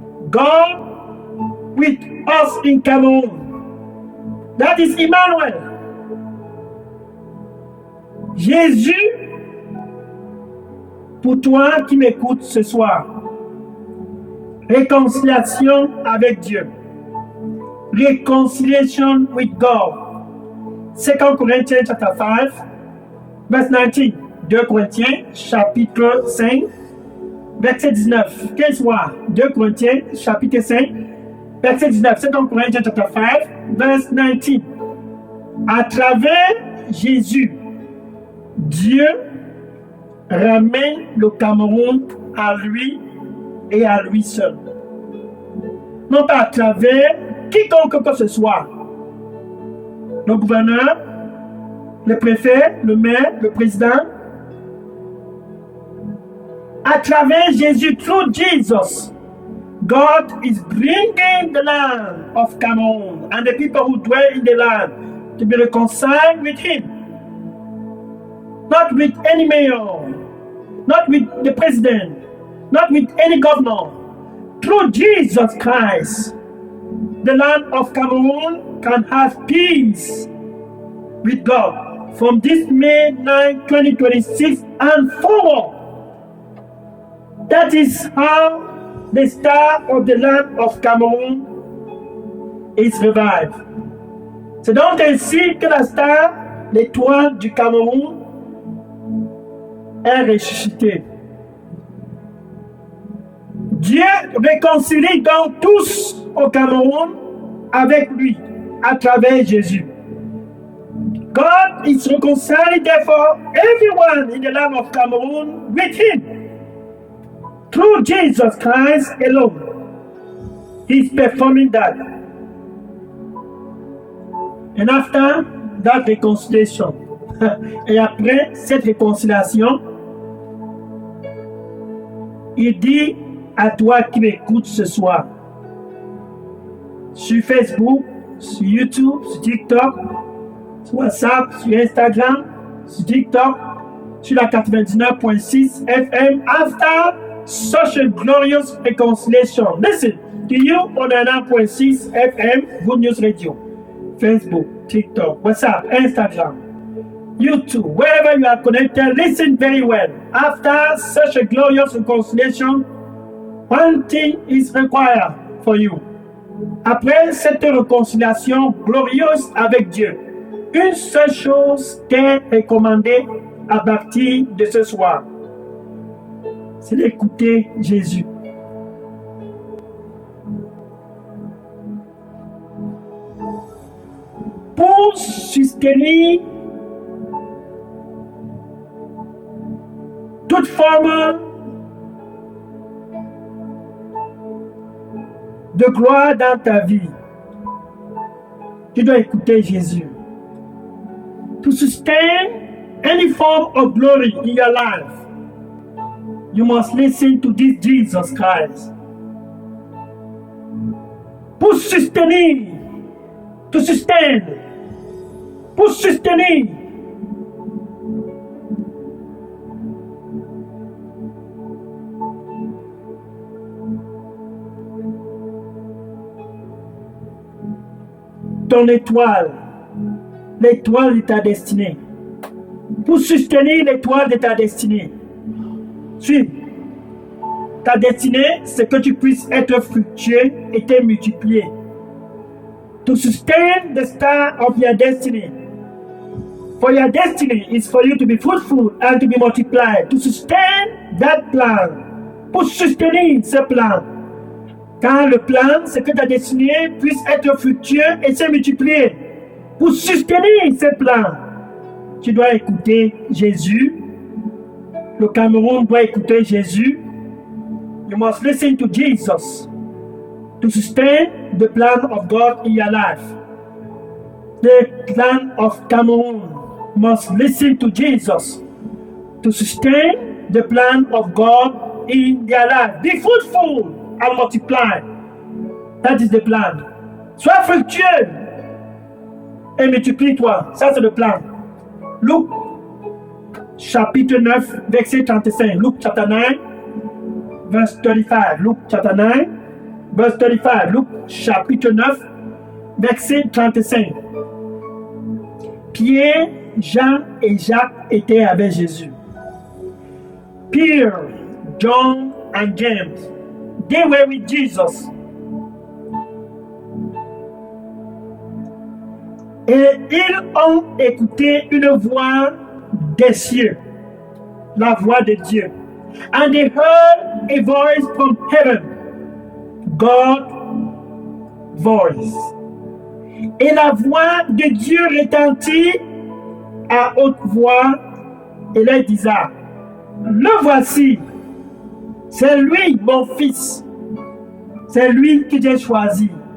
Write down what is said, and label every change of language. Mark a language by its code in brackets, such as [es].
[en] God with us in Cameroon. That is Emmanuel. [fr] Jésus, pour toi qui m'écoutes ce soir, réconciliation avec Dieu. [en] Reconciliation with God. 2 Corinthians chapter 5, verse 19. [fr] 2 Corinthiens chapitre 5, verset 19. Quel soir? 2 Corinthiens chapitre 5, verset 19. [en] 2 Corinthians chapter 5, verse 19. [fr] À travers Jésus, Dieu ramène le Cameroun à lui et à lui seul. Non pas à travers quiconque que ce soit. Le gouverneur, le préfet, le maire, le président. À travers Jésus, [en] through Jesus, God is bringing the land of Cameroon and the people who dwell in the land to be reconciled with Him. Not with any mayor, not with the president, not with any governor. Through Jesus Christ, the land of Cameroon can have peace with God from this May 9, 2026 and forward. That is how the star of the land of Cameroon is revived. [fr] C'est donc ainsi que la star, l'étoile du Cameroun, est ressuscitée. Dieu réconcilie donc tous au Cameroun avec lui à travers Jésus. [en] God is reconciling therefore everyone in the land of Cameroon with Him. Through Jesus Christ alone. He's performing that. And after that reconciliation, [fr] et après cette réconciliation, il dit à toi qui m'écoutes ce soir, sur Facebook, sur YouTube, sur TikTok, sur WhatsApp, sur Instagram, sur TikTok, sur la 99.6 FM, [en] after such a glorious reconciliation. Listen to you on the 9.6 FM, Good News Radio, Facebook, TikTok, WhatsApp, Instagram, YouTube, wherever you are connected, listen very well. After such a glorious reconciliation, one thing is required for you. [fr] Après cette réconciliation glorieuse avec Dieu, une seule chose t'est recommandée à partir de ce soir. C'est d'écouter Jésus. Pour soutenir toute forme de gloire dans ta vie, tu dois écouter Jésus. [en] To sustain any form of glory in your life, you must listen to this Jesus Christ. [fr] Pour soutenir, [en] to sustain, [fr] pour soutenir, ton étoile, l'étoile de ta destinée. Pour soutenir l'étoile de ta destinée. Suis. Ta destinée, c'est que tu puisses être fructueux et te multiplier. [en] to sustain the star of your destiny. For your destiny is for you to be fruitful and to be multiplied, to sustain that plan, [fr] pour soutenir ce plan. Car le plan, c'est que ta destinée puisse être fructueuse et se multiplier. Pour soutenir ce plan, tu dois écouter Jésus. Le Cameroun doit écouter Jésus. [en] You must listen to Jesus to sustain the plan of God in your life. The plan of Cameroon must listen to Jesus to sustain the plan of God in their life. Be fruitful and multiply. That is the plan. [fr] Sois fructueux et multiplie-toi. Ça, c'est le plan. Luc, chapitre 9, verset 35. [en] Luc, chapter 9, verse 35. Luc, chapter 9, verse 35. [fr] Luc, chapitre 9, verset 35. Pierre, Jean et Jacques étaient avec Jésus. [en] Peter, John, and James, they were with Jesus. [fr] Et ils ont écouté une voix des cieux, la voix de Dieu. [en] And they heard a voice from heaven, God's voice. [fr] Et la voix de Dieu retentit à haute voix et leur disait, le voici, c'est lui mon fils, c'est lui que j'ai choisi.